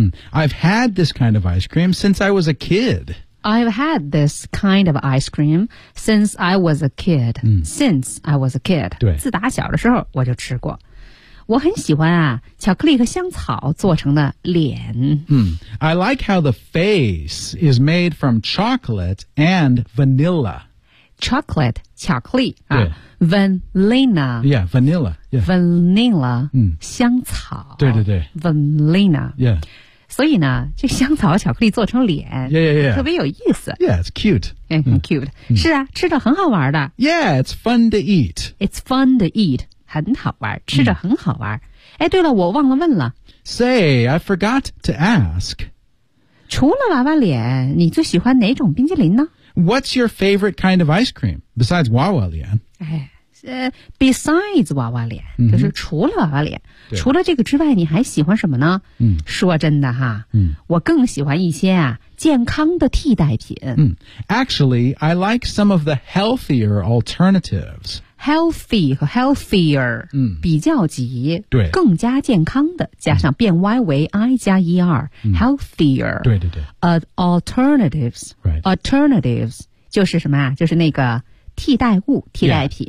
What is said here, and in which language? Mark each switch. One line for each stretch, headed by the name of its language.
English: I've had this kind of ice cream since I was a kid I've had this kind of ice cream since I was a kid.、Since I was a kid.
Chinese: 对。自打小的时候我就吃过。我很喜欢啊巧克力和香草做成的脸。
English: I like how the face is made from chocolate and vanilla. Chocolate,
Chinese: 巧克力。对。
English: Vanilla. Yeah, vanilla. Yeah. Vanilla,、
Chinese: 香草。对对对。
English: Vanilla. Yeah.
Chinese: 所以呢这香草巧克力做成脸
English: yeah.
Chinese: 特别有意思
English: Yeah, it's cute
Chinese: 很 cute、是啊吃着很好玩的
English: Yeah, it's fun to eat It's fun to eat
Chinese: 很好玩吃着很好玩、哎对了我忘了问了
English: Say, I forgot to ask
Chinese: 除了娃娃脸你最喜欢哪种冰激凌呢
English: What's your favorite kind of ice cream besides 娃娃脸、 besides
Chinese: 娃娃脸、就是除了娃娃脸除了这个之外你还喜欢什么呢、说真的哈、我更喜欢一些啊健康的替代品、
English: Actually, I like some of the healthier alternatives
Chinese: Healthy 和 healthier、比较级对更加健康的加上变 Y 为 I 加 ER、healthier 对对对、
English: alternatives、 right.
Chinese: alternatives 就是什么啊就是那个替代物替代品